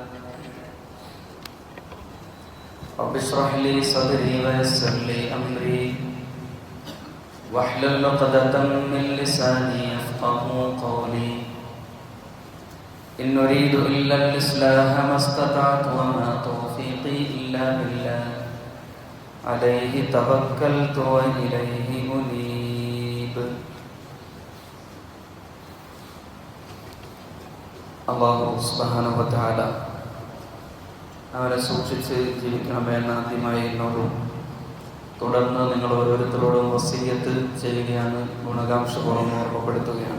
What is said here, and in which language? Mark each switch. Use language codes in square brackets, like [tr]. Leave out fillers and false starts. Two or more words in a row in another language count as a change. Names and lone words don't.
[ar] رب اشرح لي صدري ويسر لي أمري واحلل عقدة من لساني يفقهوا قولي. إن نريد إلا الإصلاح ما استطعت وما توفيقي إلا بالله، عليه توكلت وإليه أنيب. [ml] അല്ലാഹു [ar] سبحانه وتعالى [ml] അവനെ സൂക്ഷിച്ച് ജീവിക്കണമെന്ന് ആദ്യമായി എന്നോടും തുടർന്ന് നിങ്ങൾ ഓരോരുത്തരോടും വസിയ്യത്ത് ചെയ്യുകയാണ്, ഗുണകാംക്ഷപൂർവ്വം ഓർമ്മപ്പെടുത്തുകയാണ്.